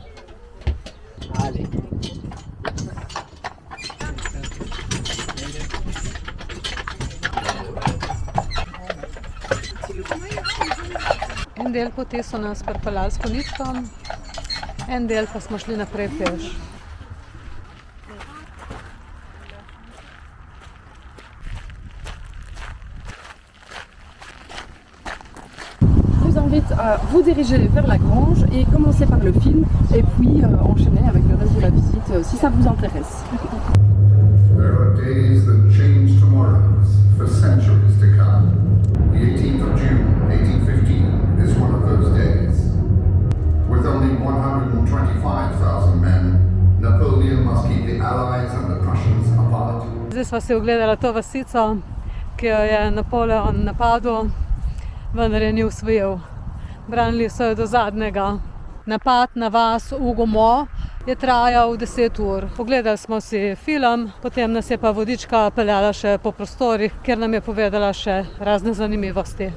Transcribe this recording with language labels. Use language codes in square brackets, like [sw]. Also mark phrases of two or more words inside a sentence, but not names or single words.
[sl] En del poti so nas pripeljali s koničkom, en del pa smo šli naprej peš. [fr] Je vous invite à vous diriger vers la grange et commencer par le film et puis enchaîner avec le reste de la visite si ça vous intéresse. [en] There are days that change tomorrows for centuries to come. The 18th of June, 1815 is one of those days. With only 125,000 men, Napoleon must keep the Allies and the Prussians apart. [sl] Zdaj sva si ogledala to vasico, ki jo je Napoleon napadel, vendar je ni osvojil. Branili so jo do zadnjega. Napad na vas Ugomo je trajal 10 ur. Pogledali smo si film, potem nas je pa vodička peljala še po prostorih, kjer nam je povedala še razne zanimivosti.